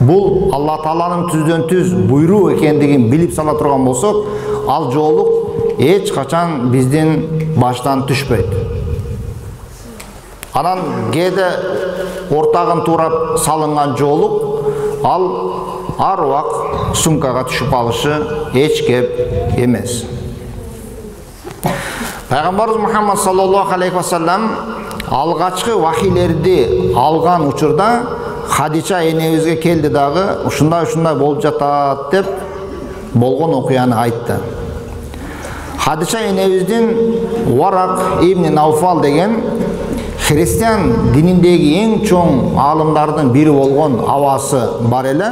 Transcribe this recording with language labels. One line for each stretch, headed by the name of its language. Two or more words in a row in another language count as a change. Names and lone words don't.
Kyrgyz: бул Алла Тааланын түздөн түз буйруу экендигин билип сала турган болсок, ал жоолук эч качан биздин баштан түшпөйт. Анан кээде ортагын туурап салынган жоолук ал ар убак сумкага түшүп калышы эч кеп эмес. Пайгамбарыбыз Мухаммад
Arabic: صلى الله عليه وسلم
Kyrgyz: алгачкы вахилерди алган учурда Хадича энебизге келди дагы ушундай болуп жатат деп болгон окуяны айтты. Хадича энебиздин Варак ибн Науфал деген христиан дининдеги эң чоң аалымдардын бири болгон абасы бар эле.